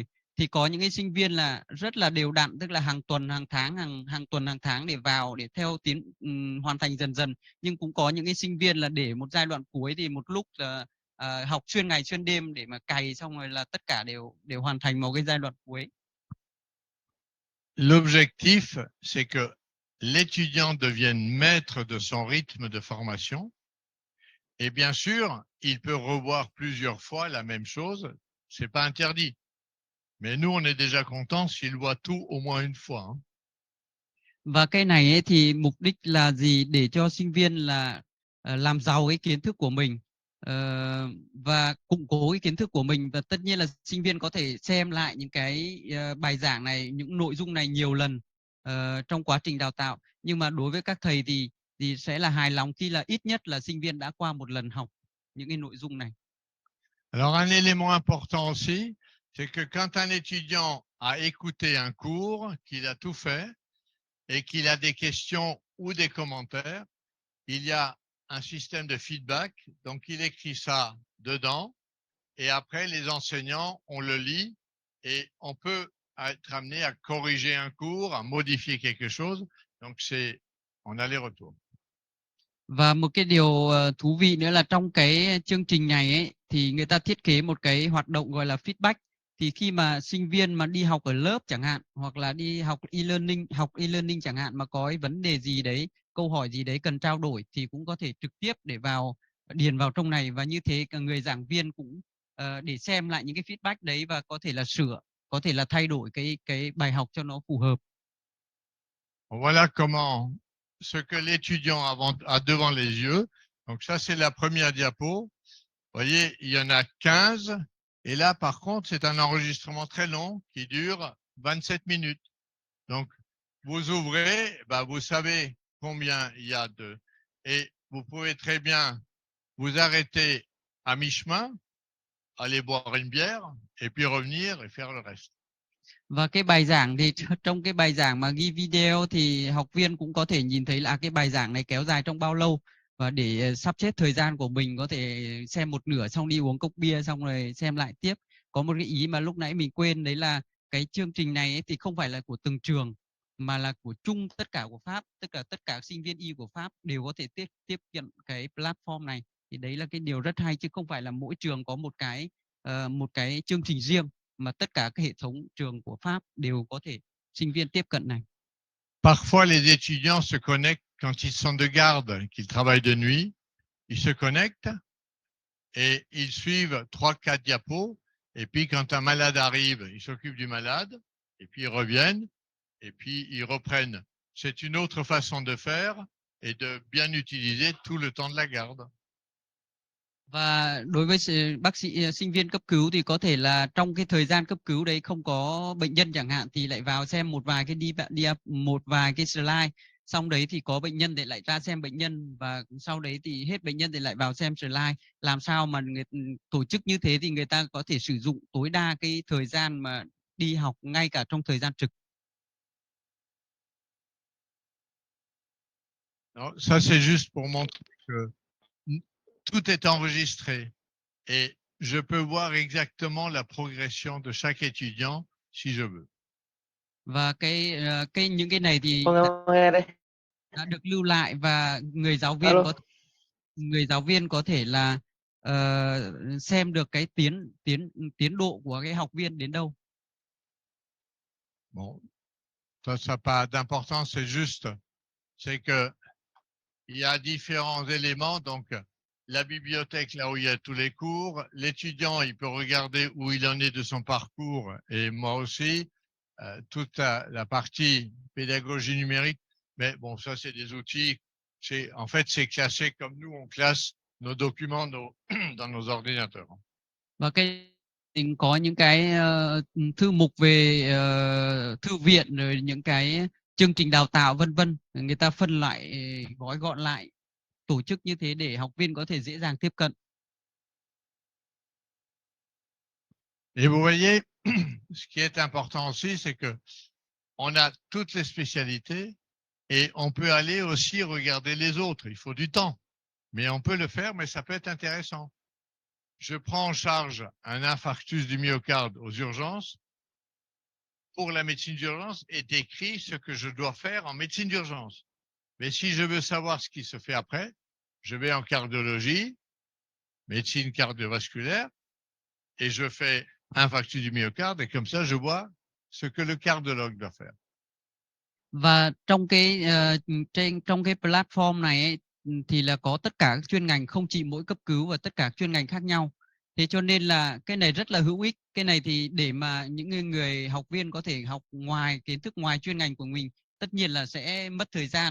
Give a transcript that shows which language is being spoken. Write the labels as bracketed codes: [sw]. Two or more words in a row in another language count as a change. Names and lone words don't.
[vi] Thì có những cái sinh viên là rất là đều đặn, tức là hàng tuần, hàng tháng, hàng tuần, hàng tháng để vào để theo hoàn thành dần dần. Nhưng cũng có những cái sinh viên là để một giai đoạn cuối thì một lúc là học xuyên ngày xuyên đêm để mà cày xong rồi là tất cả đều hoàn thành vào cái giai đoạn cuối. [fr] L'objectif, c'est que l'étudiant devienne maître de son rythme de formation. Et bien sûr, il peut revoir plusieurs fois la même chose. C'est pas interdit. Mais nous, on est déjà content s'il voit tout au moins une fois. Hein. [vi] Và cái này ấy thì mục đích là gì? Để cho sinh viên là làm giàu cái kiến thức của mình và củng cố cái kiến thức của mình, và tất nhiên là sinh viên có thể xem lại những cái bài giảng này, những nội dung này nhiều lần trong quá trình đào tạo. Nhưng mà đối với các thầy thì sẽ là hài lòng khi là ít nhất là sinh viên đã qua một lần học những cái nội dung này. [fr] Alors un élément important aussi, c'est que quand un étudiant a écouté un cours, qu'il a tout fait et qu'il a des questions ou des commentaires, il y a un système de feedback, donc il écrit ça dedans, et après les enseignants, on le lit et on peut être amené à corriger un cours, à modifier quelque chose, donc c'est en aller-retour. [vi] Và một cái điều thú vị nữa là trong cái chương trình này ấy, thì người ta thiết kế một cái hoạt động gọi là feedback. Thì khi mà sinh viên mà đi học ở lớp chẳng hạn, hoặc là đi học e-learning chẳng hạn, mà có cái vấn đề gì đấy, câu hỏi gì đấy cần trao đổi, thì cũng có thể trực tiếp để điền vào trong này, và như thế cả người giảng viên cũng để xem lại những cái feedback đấy và có thể là sửa, có thể là thay đổi cái bài học cho nó phù hợp. [fr] Voilà comment ce que l'étudiant a devant les yeux. Donc ça, c'est la première diapo. Vous voyez, il y en a 15. Et là, par contre, c'est un enregistrement très long qui dure 27 minutes. Donc, vous ouvrez, bah, vous savez combien il y a de... Et vous pouvez très bien vous arrêter à mi-chemin, aller boire une bière, et puis revenir et faire le reste. [vi] Và cái bài giảng thì trong cái bài giảng mà ghi video thì học viên cũng có thể nhìn thấy là cái bài giảng này kéo dài trong bao lâu, và để sắp xếp thời gian của mình có thể xem một nửa xong đi uống cốc bia xong rồi xem lại tiếp. Có một cái ý mà lúc nãy mình quên đấy là cái chương trình này ấy thì không phải là của từng trường mà là của chung tất cả của Pháp, tức là tất cả sinh viên y của Pháp đều có thể tiếp cận cái platform này. Thì đấy là cái điều rất hay, chứ không phải là mỗi trường có một cái chương trình riêng, mà tất cả các hệ thống trường của Pháp đều có thể sinh viên tiếp cận này. [fr] Parfois, les étudiants se connectent quand ils sont de garde, qu'ils travaillent de nuit. Ils se connectent et ils suivent 3-4 diapos. Et puis, quand un malade arrive, ils s'occupent du malade. Et puis, ils reviennent. Et puis, ils reprennent. C'est une autre façon de faire et de bien utiliser tout le temps de la garde. [vi] Và đối với bác sĩ sinh viên cấp cứu thì có thể là trong cái thời gian cấp cứu đấy không có bệnh nhân chẳng hạn, thì lại vào xem một vài cái slide, xong đấy thì có bệnh nhân thì lại ra xem bệnh nhân, và sau đấy thì hết bệnh nhân thì lại vào xem slide. Làm sao mà tổ chức như thế thì người ta có thể sử dụng tối đa cái thời gian mà đi học ngay cả trong thời gian trực. [fr] Non, ça, c'est juste pour montrer que tout est enregistré et je peux voir exactement la progression de chaque étudiant si je veux. [vi] Và những cái này thì đã được lưu lại, và Alo. người giáo viên có thể là xem được cái tiến độ của cái học viên đến đâu. [fr] Bon, ça n'a pas d'importance, c'est que il y a différents éléments, donc la bibliothèque là où il y a tous les cours, l'étudiant il peut regarder où il en est de son parcours et moi aussi, toute la partie pédagogie numérique, mais bon ça c'est des outils, en fait c'est classé comme nous on classe nos documents dans nos ordinateurs. [vi] Và mình có những cái thư mục về thư viện, rồi những cái chương trình đào tạo vân vân, người ta phân lại, gói gọn lại, tổ chức như thế để học viên có thể dễ dàng tiếp cận. [fr] Et vous voyez, ce qui est important aussi, c'est que on a toutes les spécialités et on peut aller aussi regarder les autres. Il faut du temps, mais on peut le faire, mais ça peut être intéressant. Je prends en charge un infarctus du myocarde aux urgences. Pour la médecine d'urgence est écrit ce que je dois faire en médecine d'urgence. Mais si je veux savoir ce qui se fait après, je vais en cardiologie, médecine cardiovasculaire, et je fais infarctus du myocarde, et comme ça, je vois ce que le cardiologue doit faire. [vi] Và trong cái platform này ấy, thì là có tất cả các chuyên ngành, không chỉ mỗi cấp cứu, và tất cả chuyên ngành khác nhau. Thế cho nên là cái này rất là hữu ích. Cái này thì để mà những người học viên có thể học ngoài kiến thức, ngoài chuyên ngành của mình, tất nhiên là sẽ mất thời gian.